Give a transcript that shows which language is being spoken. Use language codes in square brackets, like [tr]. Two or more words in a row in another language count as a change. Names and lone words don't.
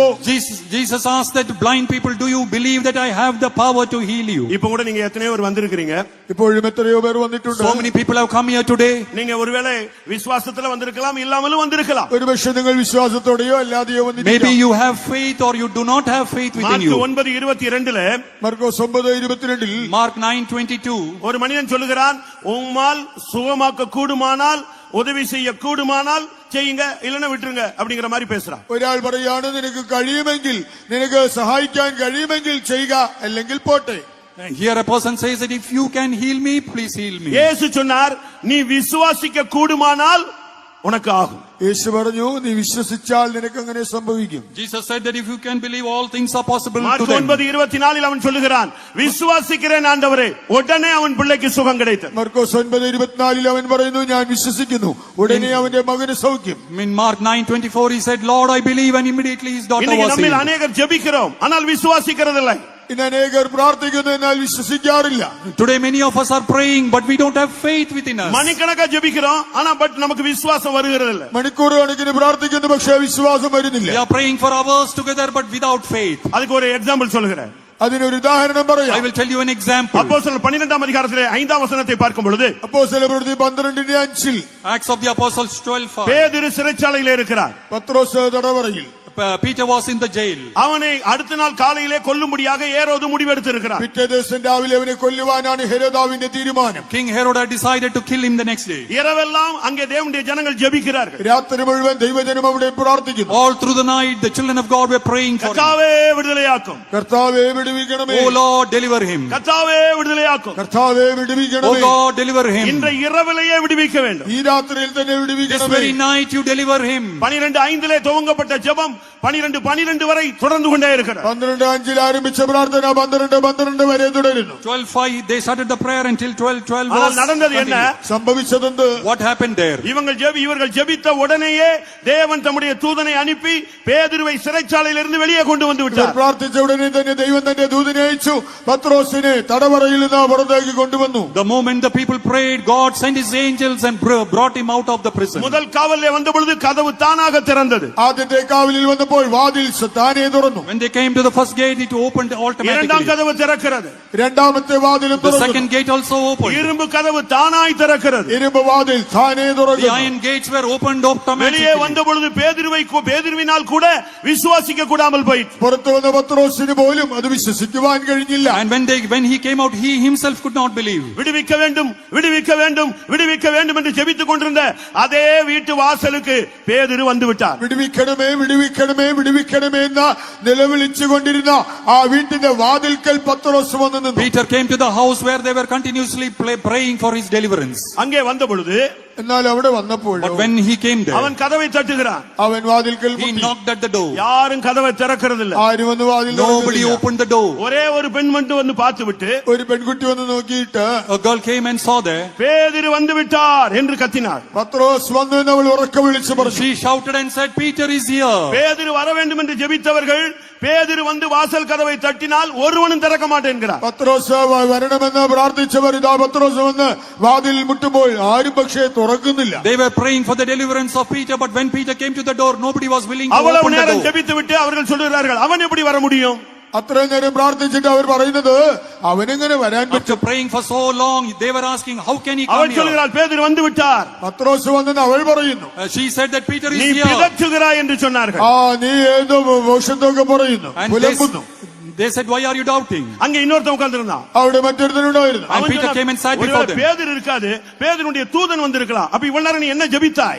[en] Jesus asked that blind people, do you believe that I have the power to heal you? [ta] இப்ப கூட நீங்க எத்தனையோ பேர் வந்திருக்கிறீங்க. [ml] ഇപ്പോഴും എത്രയോ പേർ വന്നിട്ടുണ്ട്. [en] So many people have come here today. [ta] நீங்க ஒருவேளை விசுவாசத்துல வந்திருக்கலாம், இல்லாமலும் வந்திருக்கலாம். [ml] ഒരുപക്ഷെ നിങ്ങൾ വിശ്വാസത്തോടെയോ അല്ലാതെയോ [en] Maybe [ml] വന്നിരിക്കാം. [en] you have faith or you do not have faith within [ta] மார்க் [en] you. 9:22 [ml] മർക്കോസ് 9:22 [en] Mark 9:22. [ta] ஒரு மனிதன் சொல்லுகிறான், உம்மால் சுகமாக்க கூடுமானால், உதவி செய்ய கூடுமானால் செய்யுங்க, இல்லைன்னா விட்டுருங்க அப்படிங்கிற மாதிரி பேசுறான். [ml] ഒരാൾ പറയാണ്, നിനക്ക് കഴിയുമെങ്കിൽ, നിനക്ക് സഹായിക്കാൻ കഴിയുമെങ്കിൽ ചെയ്യുക, അല്ലെങ്കിൽ പോട്ടെ. [en] Here a person says that if you can heal me, please heal me. [ta] இயேசு சொன்னார், நீ விசுவாசிக்க கூடுமானால் உனக்கு ஆகும். [ml] യേശു പറഞ്ഞു, നീ വിശ്വസിച്ചാൽ നിനക്ക് അങ്ങനെ സംഭവിക്കും. [en] Jesus said that if you can believe, all things are possible to [ta] மார்க் [en] them. [ta] 9:24 அவன் சொல்லுகிறான், விசுவாசிக்கிறேன் ஆண்டவரே, உடனே அவன் பிள்ளைக்கு சுகம் கிடைத்தது. [ml] മർക്കോസ് 9:24 അവൻ പറയുന്നു, ഞാൻ വിശ്വസിക്കുന്നു, ഉടനെ അവന്റെ മകന് സൗഖ്യം. [en] In Mark 9:24 he said, Lord, I believe, and immediately his daughter [ta] இன்னைக்கு [en] was [ta] நம்மில் [en] healed. [ta] அநேகர் ஜெபிக்கிறோம், ஆனால் விசுவாசிக்கிறதில்லை. [ml] ഇന്ന് അനേകർ പ്രാർത്ഥിക്കുന്നു, എന്നാൽ വിശ്വസിക്കാറില്ല. [en] Today many of us are praying, but we don't have faith within us. [ta] மணிக்கணக்கா ஜெபிக்கிறோம், ஆனா நமக்கு விசுவாசம் வருகிறதில்லை. [ml] മണിക്കൂർ കണക്കിന് പ്രാർത്ഥിക്കുന്നു, പക്ഷേ വിശ്വാസം വരുന്നില്ല. [en] We are praying for hours together, but without faith. [ta] அதுக்கு ஒரு எக்ஸாம்பிள் சொல்லுகிறேன். [ml] അതിനൊരു ഉദാഹരണം [en] I [ml] പറയാം. [en] will tell you an example. [ta] அப்போஸ்தலர் 12ஆம் அதிகாரத்திலே 5ஆம் வசனத்தை பார்க்கும் பொழுது, [ml] അപ്പോസ്തലപ്രവൃത്തി 12:5 [en] Acts of the Apostles 12:5. [ta] பேதுரு சிறைச்சாலையிலே இருக்கிறார். [ml] പത്രോസ് തടവറയിൽ. [en] Peter was in the jail. [ta] அவனை அடுத்த நாள் காலையிலே கொல்லும்படியாக ஏரோது முடிவெடுத்திருக்கிறார். [ml] പിറ്റേ ദിവസം രാവിലെ അവനെ കൊല്ലുവാനാണ് ഹെരോദാവിന്റെ തീരുമാനം. [en] King Herod had decided to kill him the next day. [ta] இரவெல்லாம் அங்கே தேவனுடைய ஜனங்கள் ஜெபிக்கிறார்கள். [ml] രാത്രി മുഴുവൻ ദൈവജനം അവിടെ പ്രാർത്ഥിക്കുന്നു. [en] All through the night, the children of God were praying for him. [ta] கர்த்தாவே விடுதலையாக்கும், [ml] കർത്താവേ വിടുവിക്കണമേ, [en] Oh Lord, deliver him. [ta] கர்த்தாவே விடுதலையாக்கும், [ml] കർത്താവേ [en] Oh [ml] വിടുവിക്കണമേ, [en] God, deliver him. [ta] இன்றைய இரவிலேயே விடுவிக்க வேண்டும். [ml] ഈ രാത്രിയിൽ തന്നെ [en] This [ml] വിടുവിക്കണമേ. [en] very night you deliver him. [ta] 12:5 துவங்கப்பட்ட ஜெபம் 12:12 வரை தொடர்ந்து கொண்டே இருக்கிறது. [ml] 12:5 ആരംഭിച്ച പ്രാർത്ഥന 12:12 വരെ തുടരുന്നു. [en] 12:5 they started the prayer until 12:12 [ta] ஆனால் [en] was [ta] நடந்தது என்ன? [en] continued. [ml] സംഭവിച്ചതെന്ത്? [en] What happened there? [ta] இவர்கள் ஜெபித்த உடனேயே தேவன் தம்முடைய தூதனை அனுப்பி பேதுருவை சிறைச்சாலையிலிருந்து வெளியே கொண்டு வந்து [ml] ഇവർ [ta] விட்டார். [ml] പ്രാർത്ഥിച്ച ഉടനെ തന്നെ ദൈവം തന്റെ ദൂതനെ അയച്ചു, പത്രോസിനെ തടവറയിൽ നിന്ന് പുറത്തേക്ക് കൊണ്ടുവന്നു. [en] The moment the people prayed, God sent his angels and brought him out of the prison. [ta] முதல் காவலிலே வந்த பொழுது கதவு தானாக திறந்தது. [ml] ആദ്യത്തെ കാവലിൽ വന്നപ്പോൾ വാതിൽ താനേ തുറന്നു. [en] When they came to the first gate, it opened [ta] இரண்டாம் [en] automatically. [ta] கதவு திறக்கிறது. [ml] രണ്ടാമത്തെ വാതിലും [en] The [ml] തുറന്നു. [en] second gate also opened. [ta] இரும்பு கதவு தானாய் திறக்கிறது. [ml] ഇരുമ്പ് വാതിൽ താനേ [en] The [ml] തുറന്നു. [en] iron gates were opened [ta] வெளியே [en] automatically. [ta] வந்த பொழுது பேதுருவினால் கூட விசுவாசிக்க கூடாமல் போயிற்று. [ml] പുറത്തു വന്ന പത്രോസിന് പോലും അത് വിശ്വസിക്കുവാൻ കഴിഞ്ഞില്ല. [en] And when he came out, he himself could not believe. [ta] விடுவிக்க வேண்டும், விடுவிக்க வேண்டும், விடுவிக்க வேண்டும் என்று ஜெபித்துக் கொண்டிருந்த அதே வீட்டு வாசலுக்கு பேதுரு வந்து விட்டார். [ml] വിടുവിക്കണമേ, വിടുവിക്കണമേ, വിടുവിക്കണമേ എന്ന നിലവിളിച്ചുകൊണ്ടിരുന്ന ആ വീട്ടിന്റെ വാതിൽക്കൽ പത്രോസ് വന്നു നിന്നു. [en] Peter came to the house where they were continuously praying for his deliverance. [ta] அங்கே வந்த பொழுது [ml] എന്നാൽ അവിടെ വന്നപ്പോൾ [en] But when he came there, [ta] அவன் கதவை தட்டுகிறான். [ml] അവൻ വാതിൽക്കൽ [en] he [ml] മുട്ടി. [en] knocked at the door. [ta] யாரும் கதவை திறக்கிறதில்ல. [ml] ആരും വന്ന് വാതിൽ [en] Nobody [ml] തുറക്കുന്നില്ല. [en] opened the door. [ta] ஒரே ஒரு பெண் மட்டும் வந்து பார்த்து விட்டு [ml] ഒരു പെൺകുട്ടി വന്ന് നോക്കിയിട്ട് [en] A girl came and saw there. [ta] பேதுரு வந்து விட்டார் என்று கத்தினார். [ml] പത്രോസ് വന്നു എന്ന് അവൾ ഉറക്കെ വിളിച്ചു പറഞ്ഞു. [en] She shouted and said, Peter is here. [ta] பேதுரு வர வேண்டும் என்று ஜெபித்தவர்கள் பேதுரு வந்து வாசல் கதவை தட்டினால் ஒருவனும் திறக்க மாட்டேன்கிறார். [ml] പത്രോസ് വരണമെന്ന് പ്രാർത്ഥിച്ചവർ ഇതാ പത്രോസ് വന്ന് വാതിൽ മുട്ടുമ്പോൾ ആരും പക്ഷേ തുറക്കുന്നില്ല. [en] They were praying for the deliverance of Peter, but when Peter came to the door, nobody was willing to [ta] அவ்வளவு [en] open the [ta] நேரம் [en] door. [ta] ஜெபித்து விட்டு அவர்கள் சொல்கிறார்கள், அவன் எப்படி வர முடியும்? [ml] അത്രയും നേരം പ്രാർത്ഥിച്ചിട്ട് അവർ പറയുന്നത് അവനെങ്ങനെ വരാൻ [en] After [ml] പറ്റും? [en] praying for so long, they were asking, how can he come [ta] அவள் [en] here? [ta] சொல்கிறாள், பேதுரு வந்து விட்டார். [ml] പത്രോസ് വന്നെന്ന് അവൾ പറയുന്നു. [en] She said that Peter is [ta] நீ [en] here. [ta] பிதற்றுகிறாய் என்று சொன்னார்கள். [ml] നീ ഏതോ മോശത്തൊക്കെ പറയുന്നു, [en] And [ml] പുലമ്പുന്നു. [en] They said, why are you doubting? [ta] அங்க இன்னொருத்தன் உட்கார்ந்திருந்தான். [ml] അവിടെ മറ്റൊരുത്തനുണ്ടായിരുന്നു. [en] And Peter came and sat before them. [ta] பேதுரு இருக்காது, பேதுருடைய தூதன் வந்திருக்கலாம். அப்ப இவ்வளவு நேரம் நீ என்ன ஜெபித்தாய்?